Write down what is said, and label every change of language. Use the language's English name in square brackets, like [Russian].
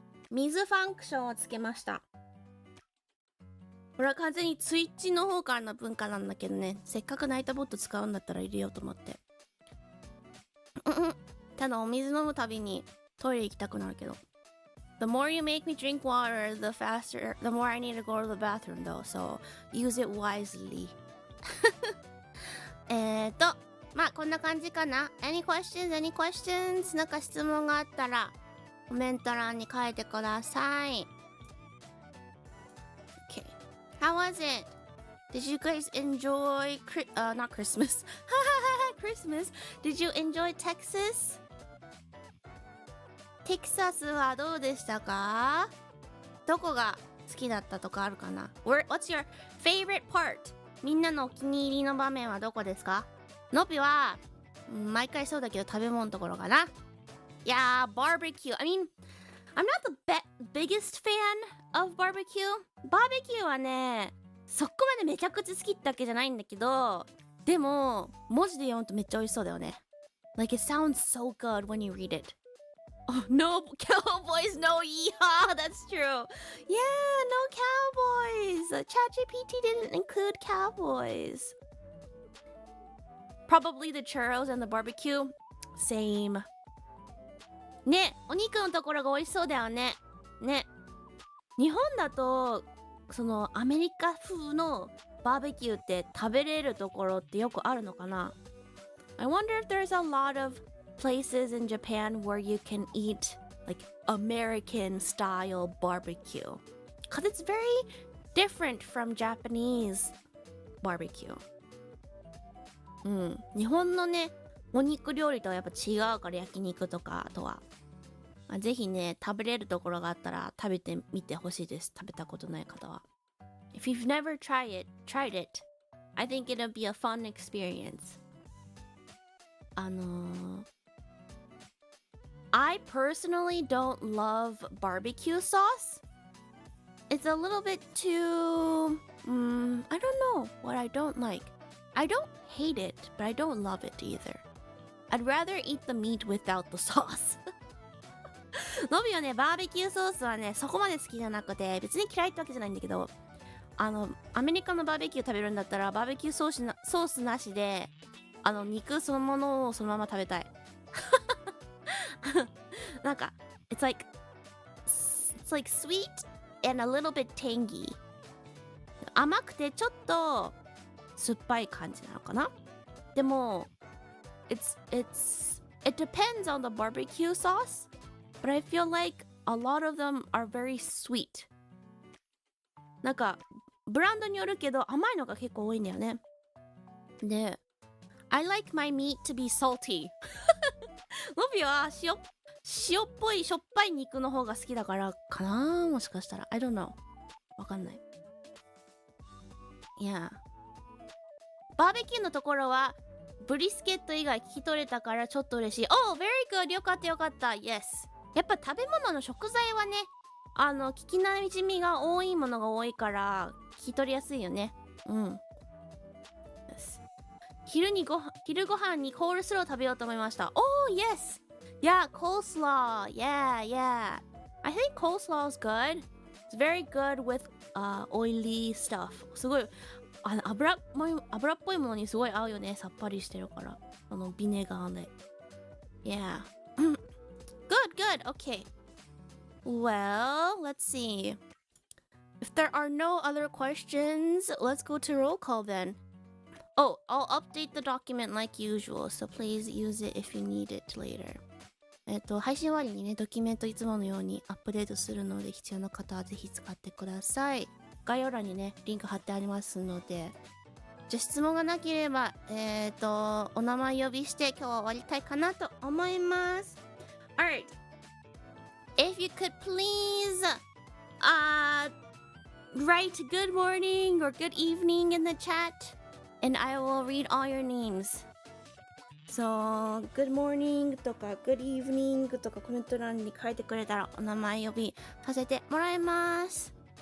[Japanese] 水ファンクションをつけました。これは完全にツイッチの方からの文化なんだけどね。せっかくナイトボット使うんだったら入れようと思って。ただお水飲むたびにトイレ行きたくなるけど。 [English] The more you make me drink water, the more I need to go to the bathroom though. So use it wisely. [Japanese] まあこんな感じかな。 [English] Any questions? [Japanese] なんか質問があったらコメント欄に書いてください。 [English] Okay. How was it? Did you guys enjoy not Christmas? Christmas. Did you enjoy Texas? [Japanese] テキサスはどうでしたか？どこが好きだったとかあるかな？ [English] What's your favorite part? [Japanese] みんなのお気に入りの場面はどこですか？のびは毎回そうだけど食べ物のところかな。いやー、 [English] barbecue. I mean, I'm not the biggest fan of barbecue. [Japanese] バーベキューはね、そこまでめちゃくちゃ好きってわけじゃないんだけど、でも文字で読むとめっちゃ美味しそうだよね。 [English] Like it sounds so good when you read it. Oh, no cowboys, no yeehaw, that's true. Yeah, no cowboys. ChatGPT didn't include cowboys. Probably the churros and the barbecue. Same. [Japanese] ね、お肉のところが美味しそうだよね。ね。日本だと、そのアメリカ風のバーベキューって食べれるところってよくあるのかな？ [English] I wonder if there's a lot of places in Japan where you can eat like American style barbecue. Because it's very different from Japanese barbecue. [Japanese] 日本のね、お肉料理とはやっぱ違うから焼肉とかとは。ぜひね、食べれるところがあったら食べてみてほしいです。食べたことない方は。 [English] If you've never tried it, I think it'll be a fun experience. I personally don't love barbecue sauce. It's a little bit too... I don't know what I don't like. I don't hate it, but I don't love it either. I'd rather eat the meat without the sauce. [Japanese] のびはね、バーベキューソースはね、そこまで好きじゃなくて、別に嫌いってわけじゃないんだけど、アメリカのバーベキュー食べるんだったら、バーベキューソースなしで、肉そのものをそのまま食べたい。 [English] なんか、it's like sweet and a little bit tangy. [Japanese] 甘くてちょっと酸っぱい感じなのかな？ [English] でも、it depends on the barbecue sauce, but I feel like a lot of them are very sweet. [Japanese] なんか、ブランドによるけど甘いのが結構多いんだよね。 [English] で、I like my meat to be salty. [Japanese] のびは塩っぽいしょっぱい肉の方が好きだからかな、もしかしたら。 [English] I don't know. [Japanese] わかんない。いや。バーベキューのところはブリスケット以外聞き取れたからちょっと嬉しい。 [English] Oh, very good. [Japanese] よかったよかった。 [English] Yes. [Japanese] やっぱ食べ物の食材はね、聞きなじみが多いものが多いから聞き取りやすいよね。うん。昼ご飯にコールスロー食べようと思いました。 [English] Oh, yes! Yeah, coleslaw. Yeah. I think coleslaw is good. It's very good with oily stuff. [Japanese] すごい、油っぽいものにすごい合うよね。さっぱりしてるから。ビネガーで。 [English] Yeah. Good. Okay. Well, let's see. If there are no other questions, let's go to roll call then. Oh, I'll update the document like usual, so please use it if you need it later. [Japanese] 配信終わりにね、ドキュメントいつものようにアップデートするので、必要な方はぜひ使ってください。概要欄にね、リンク貼ってありますので、じゃあ質問がなければ、お名前呼びして今日は終わりたいかなと思います。 [English] Alright. If you could please, write good morning or good evening in the chat, and I will read all your names. [Japanese] そう、 [English] Good morning [Japanese] とか [English] Good evening [Japanese] とかコメント欄に書いてくれたらお名前呼びさせてもらいます。